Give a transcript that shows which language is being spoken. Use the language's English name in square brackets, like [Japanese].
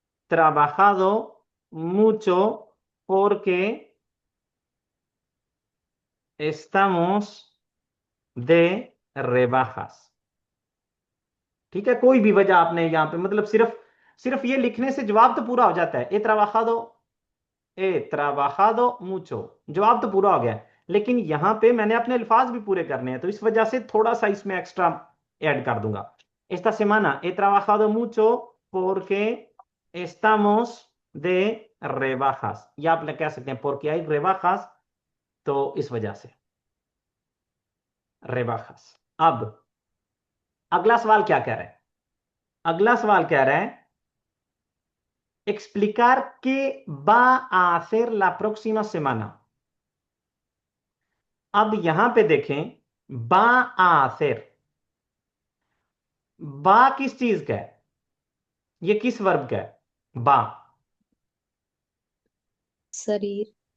[Spanish] trabajado mucho porque estamos de rebajas। [Hindi] ठीक है, कोई भी वजह आपने यहां पे मतलब सिर्फ सिर्फ ये लिखने से जवाब तो पूरा हो जाता है। [Spanish] ए ट्राबाजादो मुचो, [Hindi] जवाब तो पूरा हो गया। लेकिन यहां पे मैंने अपने अल्फाज भी पूरे करने हैं, तो इस वजह से थोड़ा सा इसमें एक्स्ट्रा ऐड कर दूंगा। [Spanish] esta semana he trabajado mucho porque estamos de rebajas, [Hindi] या आप कह सकते हैं [Spanish] porque hay rebajas, [Hindi] तो इस वजह से [Spanish] rebajas। [Hindi] अब अगला सवाल क्या कह रहा है? अगला सवाल कह रहा है [Spanish] explicar qué va a hacer la próxima semana। [Hindi] अब यहां पे देखें, बा आसिर, बा किस चीज का है? ये किस वर्ब का है? बा। शरीर,